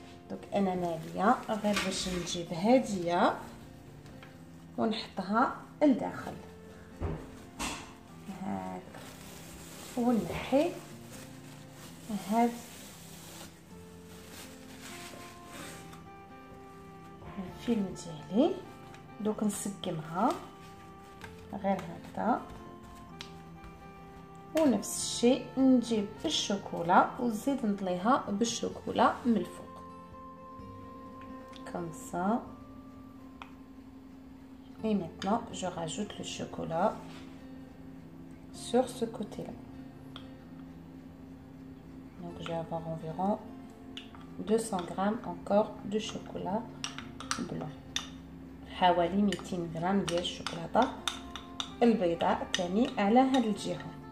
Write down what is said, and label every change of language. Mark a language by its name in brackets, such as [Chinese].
[Arabic] دوك انا ناليه غير باش نجيب هاديه ونحطها لداخل هكذا ونحي هاد الفيلم ديالي. دوك نسقمها غير هكذا ونفس الشيء نجيب الشوكولا ونزيد نطليها بالشوكولا من الفوق [French] comme ça. Et maintenant je rajoute le chocolat sur ce côté là. Donc je vais avoir environ 200 grammes encore de chocolat blanc. [Arabic] حوالي 200 غرام ديال الشوكولاته البيضاء ثاني على هاد الجهه.